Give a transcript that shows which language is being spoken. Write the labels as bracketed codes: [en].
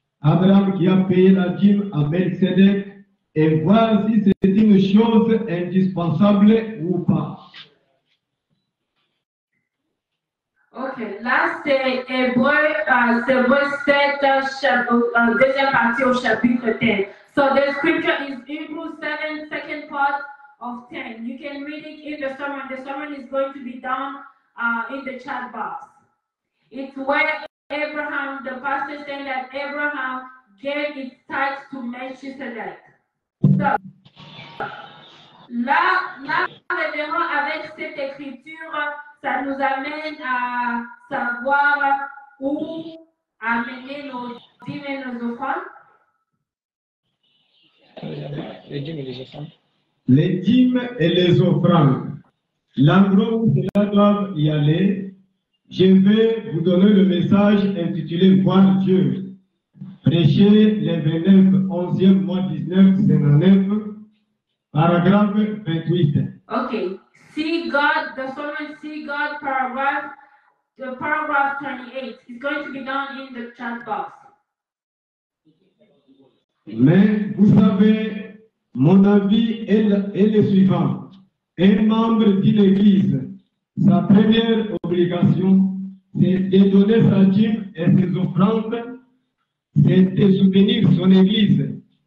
[fr] Abraham qui a payé la dîme à Melchizedek et voir si c'est une chose indispensable ou pas. Ok, là c'est Hébreux 7, deuxième partie au chapitre 10. [en] So the scripture is Hebrews 7, second part of 10. You can read it in the sermon. The sermon is going to be down in the chat box. It's where Abraham, the pastor saying that Abraham gave his tithes to Melchizedek. [fr] So, là, révérend, avec cette écriture, ça nous amène à savoir où amener nos dîmes et nos offrandes. Les dîmes et les offrandes. Les dîmes et les offrandes. L'endroit où cela doit y aller, je vais vous donner le message intitulé Voir Dieu. Prêché le 29, 11e mois 1959, paragraphe 28. Okay. [en] See God, the sermon See God paragraph, the paragraph 28 is going to be down in the chat box. [fr] Mais vous savez, mon avis est le suivant. Un membre d'une église, sa première obligation, c'est de donner sa dîme et ses offrandes, c'est de soutenir son église.